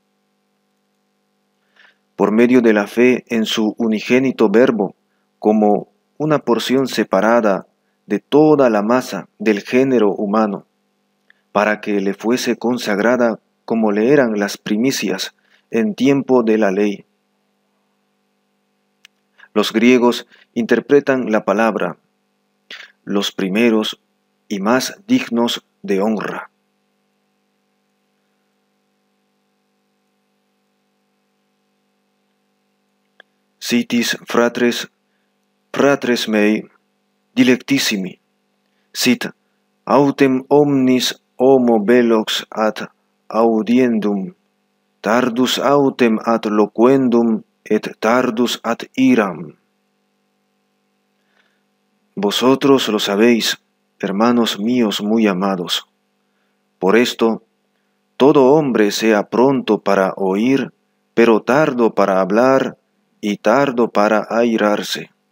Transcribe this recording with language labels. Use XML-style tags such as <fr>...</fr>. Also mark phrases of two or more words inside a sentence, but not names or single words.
<es>Por medio de la fe en su unigénito Verbo, como una porción separada de toda la masa del género humano, para que le fuese consagrada como le eran las primicias en tiempo de la ley. Los griegos interpretan la palabra, los primeros y más dignos de honra.</es> <la>Sitis fratres mei dilectissimi, sit autem omnis homo velox ad audiendum, tardus autem ad loquendum et tardus ad iram.</la> <es>Vosotros lo sabéis, hermanos míos muy amados. Por esto, todo hombre sea pronto para oír, pero tardo para hablar y tardo para airarse.</es>